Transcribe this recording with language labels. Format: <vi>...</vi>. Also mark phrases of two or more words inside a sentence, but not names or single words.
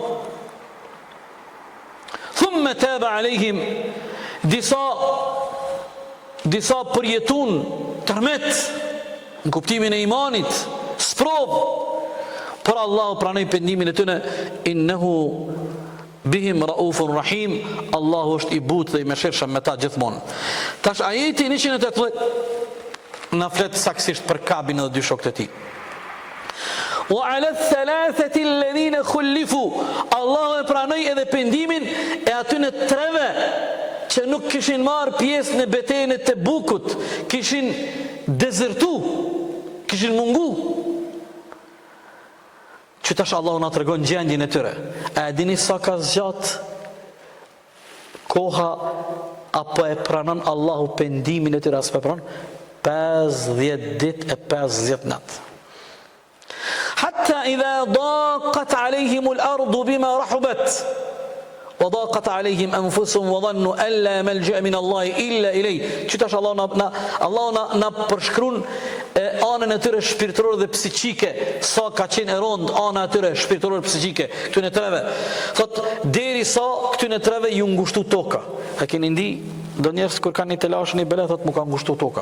<ar>ثم تاب عليهم,</ar> <sq>disa përjetun tërmet në kuptimin e imanit, sprov, por Allahu pranoi pendimin e tyre,</sq> <ar>إنه بهم رءوف رحيم,</ar> <sq>Allahu është i butë dhe i mëshirshëm me ta gjithmonë. Tash ajeti 118 na flet saktësisht për Ka'bin dhe 2 shokët e tij.</sq> <ar>وعلى الثلاثة الذين خلفوا,</ar> <sq>Allahu e pranoi edhe pendimin e atyre treve që nuk kishin marrë pjesë në betejën e Tebukut, kishin dezertu, kishin mungu. Që tash Allahu na tregon gjendjen e tyre. A dini sa ka zgjat koha apo e pranon Allahu pendimin e tyre as pranon? 50 ditë e 50 natë.</sq> <ar>حتى إذا ضاقت عليهم الأرض بما رحبت وضاقت عليهم أنفسهم وظنوا أن لا ملجأ من الله إلا إليه.</ar> <sq>Që tash Allahu na përshkruan anën e tyre shpirtërore dhe psiqike, sa ka qenë e rond ana e tyre shpirtërore dhe psiqike këtyre treve. Thot deri sa këtyre treve ju ngushtu toka. A keni ndi do njerëz kur kanë një telashën i bele, thot mu ka ngushtu toka.</sq>